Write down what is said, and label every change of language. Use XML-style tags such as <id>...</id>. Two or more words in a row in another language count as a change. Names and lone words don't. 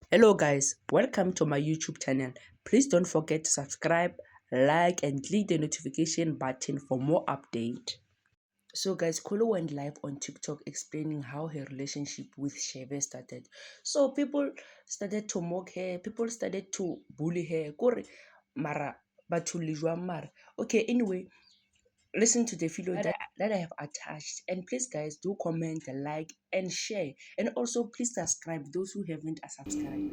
<en>Hello guys, welcome to my YouTube channel. Please don't forget to subscribe, like and click the notification button for more update. So guys, Kholo went live on TikTok explaining how her relationship with Shebe started. So people started to mock her, people started to bully her.</en> <st>Kore mara batho le jwang mara.</st> <en>Okay, anyway, listen to the video that I have attached, and please guys do comment, like and share, and also please subscribe those who haven't subscribed.</en>